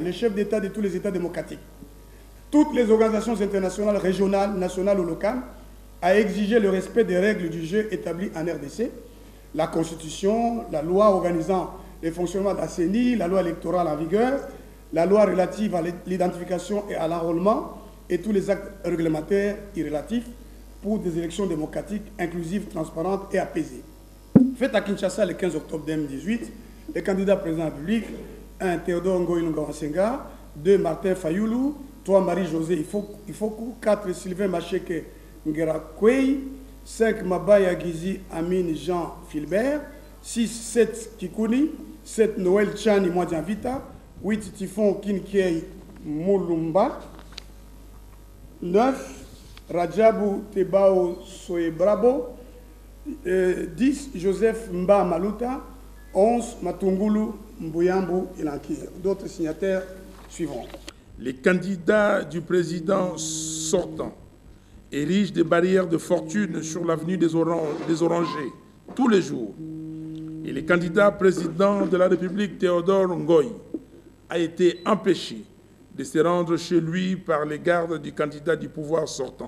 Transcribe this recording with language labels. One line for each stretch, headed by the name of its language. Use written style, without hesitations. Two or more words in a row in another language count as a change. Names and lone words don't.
French: les chefs d'État de tous les États démocratiques, toutes les organisations internationales régionales, nationales ou locales, à exiger le respect des règles du jeu établies en RDC, la Constitution, la loi organisant le fonctionnement de la CENI, la loi électorale en vigueur, la loi relative à l'identification et à l'enrôlement et tous les actes réglementaires irrélatifs pour des élections démocratiques, inclusives, transparentes et apaisées. Fait à Kinshasa le 15 octobre 2018, les candidats présidents de la République, 1. Théodore Ngoï Ngawasenga, 2. Martin Fayoulou, 3. Marie-Josée Ifoku, 4. Sylvain Macheke Ngerakwei, 5. Mabaya Gizi Amine Jean Filbert, 6. 7. Kikouni, 7. Noël Chani Mwadianvita, 8. Tifon Kinkiei Moulumba, 9. Rajabu Tebao Soebrabo, 10. Joseph Mba Maluta, 11. Matungulu Mbuyambu Ilankir. D'autres signataires suivront. Les candidats du président sortant érigent des barrières de fortune sur l'avenue des Orangers tous les jours. Et le candidat président de la République, Théodore Ngoï, a été empêché de se rendre chez lui par les gardes du candidat du pouvoir sortant.